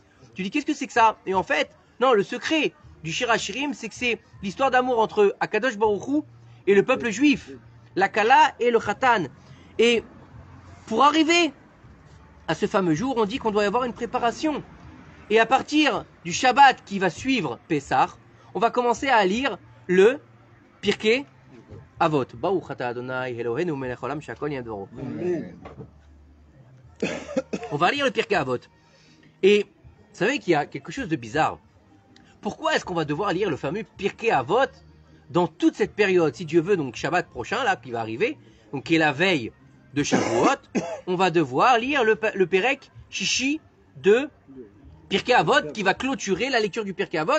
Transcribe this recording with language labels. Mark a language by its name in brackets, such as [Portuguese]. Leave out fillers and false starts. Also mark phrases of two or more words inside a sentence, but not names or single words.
[French] Tu dis, qu'est-ce que c'est que ça? Et en fait, non, le secret du Shir HaShirim, c'est que c'est l'histoire d'amour entre [Hebrew] הקדוש ברוך הוא [French] et le peuple juif, la Kala et le Khatan. Et pour arriver à ce fameux jour, on dit qu'on doit y avoir une préparation. Et à partir du Shabbat qui va suivre Pessah, on va commencer à lire le Pirkei Avot. [Hebrew] ברוך אתה אדוני אלוהינו מלך העולם שהכל נהיה בדברו. [French] On va lire le Pirkei Avot. Et vous savez qu'il y a quelque chose de bizarre. Pourquoi est-ce qu'on va devoir lire le fameux Pirkei Avot dans toute cette période? Si Dieu veut, donc Shabbat prochain, là, qui va arriver, donc qui est la veille de Shavuot, on va devoir lire le [Hebrew] פרק שישי [French] de Pirkei Avot qui va clôturer la lecture du Pirkei Avot.